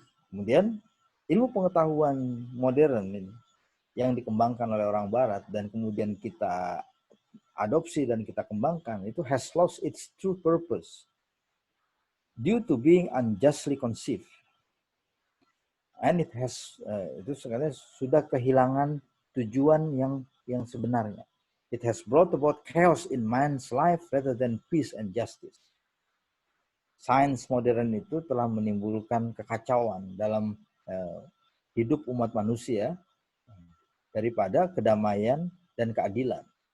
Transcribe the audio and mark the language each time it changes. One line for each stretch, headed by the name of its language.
Indonesian: Kemudian ilmu pengetahuan modern ini yang dikembangkan oleh orang Barat dan kemudian kita adopsi dan kita kembangkan itu
English: has lost its true purpose due to being unjustly conceived, and it has
Indonesian: itu sebenarnya sudah kehilangan tujuan yang sebenarnya.
English: It has brought about chaos in man's life rather than peace and justice.
Indonesian: Sains modern itu telah menimbulkan kekacauan dalam hidup umat manusia daripada kedamaian dan keadilan.